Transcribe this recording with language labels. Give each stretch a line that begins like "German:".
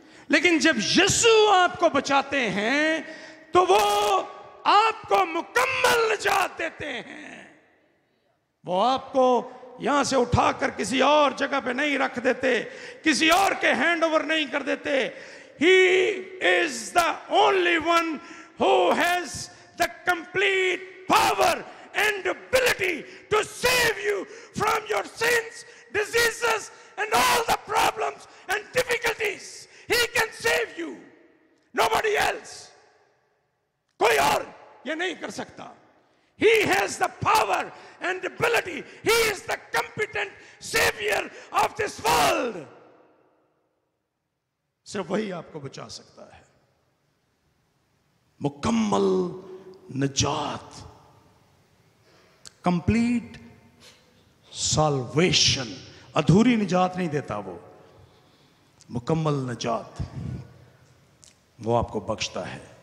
Hindi: लेकिन जब यीशु आपको बचाते हैं तो वो आपको मुकम्मल निजात देते हैं। वो आपको यहां से उठाकर किसी और जगह पे नहीं रख देते, किसी और के हैंड ओवर नहीं कर देते।
English: He is the only one who has the complete power and ability to save you from your sins, diseases, and all the problems and difficulties. He can save you. Nobody else.
Hindi: कोई और ये नहीं कर सकता।
English: He has the power and ability. He is the competent savior of this world.
Hindi: सिर्फ वही आपको बचा सकता है। मुकम्मल निजात,
English: complete salvation,
Hindi: अधूरी निजात नहीं देता वो, मुकम्मल निजात वो आपको बख्शता है।